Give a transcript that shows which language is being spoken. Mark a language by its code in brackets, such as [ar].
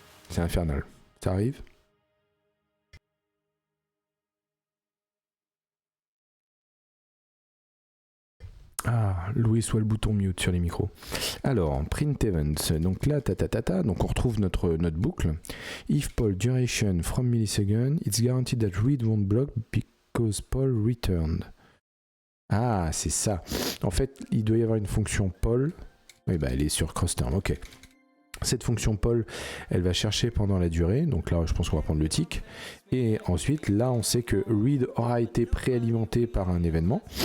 [fr] C'est infernal. Ça arrive. Ah, Louis soit le bouton mute sur les micros. Alors, print events. Donc là, donc on retrouve notre boucle. [en] If poll duration from millisecond, it's guaranteed that read won't block because poll returned. [fr] Ah, c'est ça. En fait, il doit y avoir une fonction poll. Oui, elle est sur crossterm, ok. Cette fonction poll, elle va chercher pendant la durée. Donc là, je pense qu'on va prendre le tick. Et ensuite, là, on sait que read aura été préalimenté par un événement.